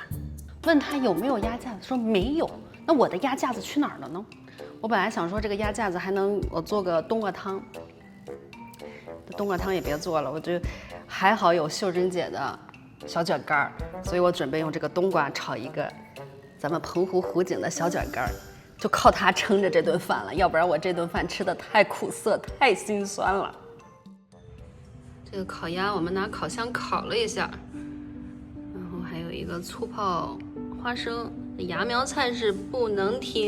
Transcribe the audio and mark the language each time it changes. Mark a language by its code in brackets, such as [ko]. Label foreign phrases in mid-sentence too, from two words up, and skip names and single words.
[zh] 問他有沒有鴨架子，說沒有。那我的鴨架子去哪兒了呢？我本來想說這個鴨架子還能我做個冬瓜湯，冬瓜湯也別做了，我就還好有秀珍姐的小卷乾，所以我準備用這個冬瓜炒一個咱們澎湖湖景的小卷乾，就靠它撐着這頓飯了，要不然我這頓飯吃的太苦澀太心酸了。這個烤鴨我們拿烤箱烤了一下，然後還有一個醋泡花生，芽苗菜是不能停。